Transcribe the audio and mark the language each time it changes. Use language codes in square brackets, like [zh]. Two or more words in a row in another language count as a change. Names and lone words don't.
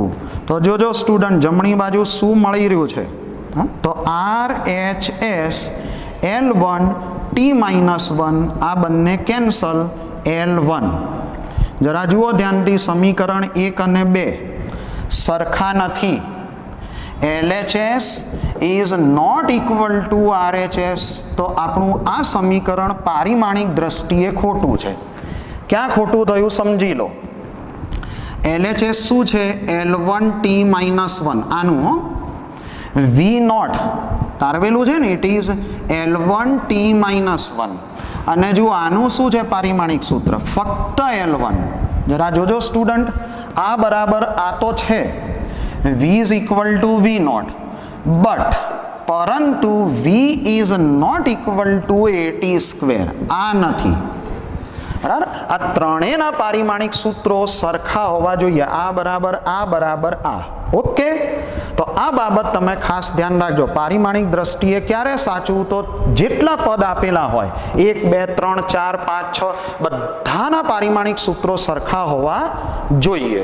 [gu] તો જોજો સ્ટુડન્ટ જમણી બાજુ શું મળી રહ્યું છે, તો RHS L1t - 1 આ બંને કેન્સલ, L1 જરા જુઓ ધ્યાનથી, સમીકરણ 1 અને 2 સરખા નથી. [en] LHS is not equal to RHS, [gu] તો આપણું આ સમીકરણ પારિમાણિક દ્રષ્ટિએ ખોટું છે. ક્યાં ખોટું થયું સમજી લો. LHS શું છે L1t - 1, આનું v0 તારવેલું છે ને, [en] it is [gu] L1t - 1, અને જો આનું શું છે પારિમાણિક સૂત્ર ફક્ત L1. જરા જોજો સ્ટુડન્ટ, આ બરાબર આ તો છે [en] v is equal to v0, but [gu] પરંતુ [en] v is not equal to at², [gu] આ નથી બરાબર. આ ત્રણેયના પારિમાણિક સૂત્રો સરખા હોવા જોઈએ, આ બરાબર આ બરાબર આ. ઓકે, તો આ બાબત તમે ખાસ ધ્યાન રાખજો. પારિમાણિક દ્રષ્ટિએ ક્યારે સાચું, તો જેટલા પદ આપેલા હોય 1 2 3 4 5 6 બધાના પારિમાણિક સૂત્રો સરખા હોવા જોઈએ.